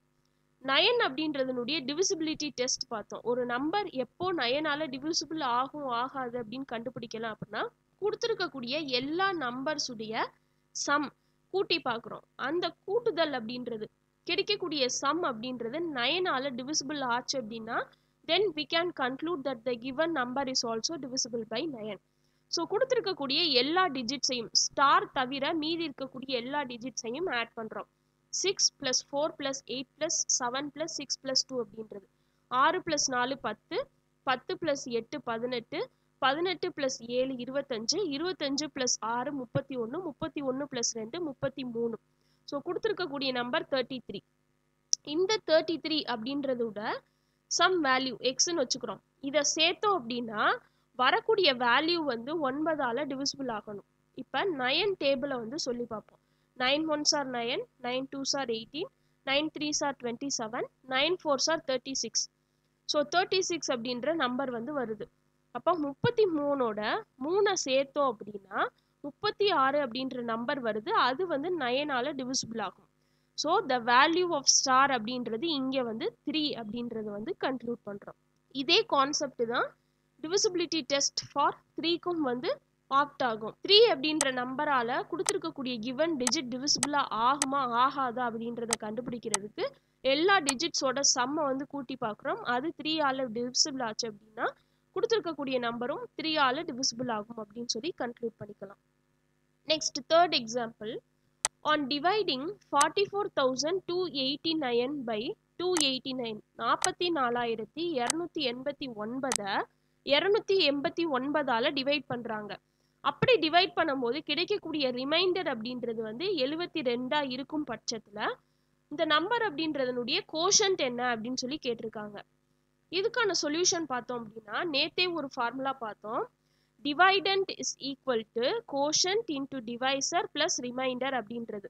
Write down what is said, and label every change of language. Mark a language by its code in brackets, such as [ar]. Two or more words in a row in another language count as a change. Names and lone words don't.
[ta] 9 அப்படின்றதுனுடைய [en] divisibility test [ta] பார்த்தோம். ஒரு நம்பர் எப்போ 9ஆல் டிவிசிபிள் ஆகும் ஆகாது அப்படின்னு கண்டுபிடிக்கலாம் அப்படின்னா கொடுத்துருக்கக்கூடிய எல்லா நம்பர்ஸுடைய சம் கூட்டி பார்க்குறோம். அந்த கூட்டுதல் அப்படின்றது கிடைக்கக்கூடிய சம் அப்படின்றது 9ஆல் டிவிசிபிள் ஆச்சு அப்படின்னா [en] then we can conclude that the given number is also divisible by 9. [ta] ஸோ கொடுத்துருக்கக்கூடிய எல்லா டிஜிட்ஸையும் ஸ்டார் தவிர மீதி இருக்கக்கூடிய எல்லா டிஜிட்ஸையும் ஆட் பண்ணுறோம். 6 + 4 + 8 + 7 + 6 + 2 அப்படின்றது 6 + 4 10, 10 + 8 18, 18 + 7 25, 25 + 6 31, 31 + 2 33. ஸோ கொடுத்துருக்கக்கூடிய நம்பர் 33. இந்த 33 அப்படின்றதோட [en] sum value [ta] எக்ஸ்ன்னு வச்சுக்கிறோம். இதை சேர்த்தோம் அப்படின்னா வரக்கூடிய வேல்யூ வந்து 9ஆல் டிவிசிபிள் ஆகணும். இப்போ 9 டேபிளை வந்து சொல்லி பார்ப்போம். [en] 9 1s are 9, 9 2s are 18, 9 3s are 27, 9 4s are 36. [ta] ஸோ 36 அப்படின்ற நம்பர் வந்து வருது. அப்போ 33ஓட 3 சேர்த்தோம் அப்படின்னா 36 அப்படின்ற நம்பர் வருது. அது வந்து 9ஆல் டிவிசிபிள் ஆகும். [en] so the value of star [ta] அப்படின்றது இங்கே வந்து 3 அப்படின்றது வந்து கன்க்ளூட் பண்ணுறோம். இதே கான்செப்ட் தான் [en] divisibility test for [ta] 3க்கும் வந்து ஆப்ட் ஆகும். 3 அப்படின்ற நம்பரால் கொடுத்துருக்கக்கூடிய [en] given digit [ta] டிவிசிபிளாக ஆகுமா ஆகாதா அப்படின்றத கண்டுபிடிக்கிறதுக்கு எல்லா டிஜிட்ஸோட சம்மை வந்து கூட்டி பார்க்குறோம். அது 3ஆல் டிவிசிபிள் ஆச்சு அப்படின்னா கொடுத்துருக்கக்கூடிய நம்பரும் 3ஆல் டிவிசிபிள் ஆகும் அப்படின்னு சொல்லி கன்க்ளூட் பண்ணிக்கலாம். [en] next third example, on dividing 44,289 by 289 44,289 [ta] 289ஆல் டிவைட் பண்ணுறாங்க. அப்படி டிவைட் பண்ணும்போது கிடைக்கக்கூடிய ரிமைண்டர் அப்படின்றது வந்து 72 இருக்கும் பட்சத்தில் இந்த நம்பர் அப்படின்றதனுடைய கோஷன்ட் என்ன அப்படின்னு சொல்லி கேட்டிருக்காங்க. இதுக்கான சொல்யூஷன் பார்த்தோம் அப்படின்னா நேத்தே ஒரு ஃபார்முலா பார்த்தோம். [en] dividend is equal to quotient into divisor plus remainder அப்படின்றது.